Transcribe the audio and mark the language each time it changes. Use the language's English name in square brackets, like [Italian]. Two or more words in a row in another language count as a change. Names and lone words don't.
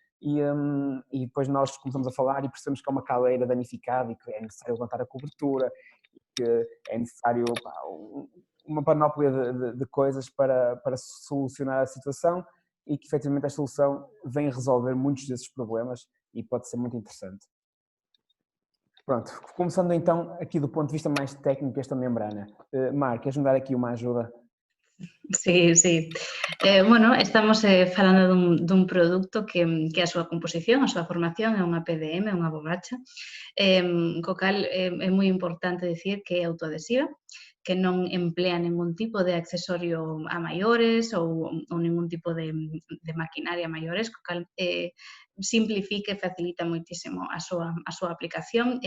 [Portuguese] e depois nós começamos a falar e percebemos que é uma caleira danificada e que é necessário levantar a cobertura, e que é necessário uma panóplia de coisas para solucionar a situação e que efetivamente a solução vem resolver muitos desses problemas e pode ser muito interessante. Pronto, começando então aqui do ponto de vista mais técnico esta membrana. Mar, queres-me dar aqui uma ajuda? [Galician] Sí, sí. Bueno, estamos falando dun produto que a súa composición, a súa formación é unha PDM, unha borracha, co cal é moi importante dicir que é autoadhesiva, que non emplea ningún tipo de accesorio a maiores ou ningún tipo de maquinaria a maiores, co cal simplifica e facilita moitísimo a súa aplicación.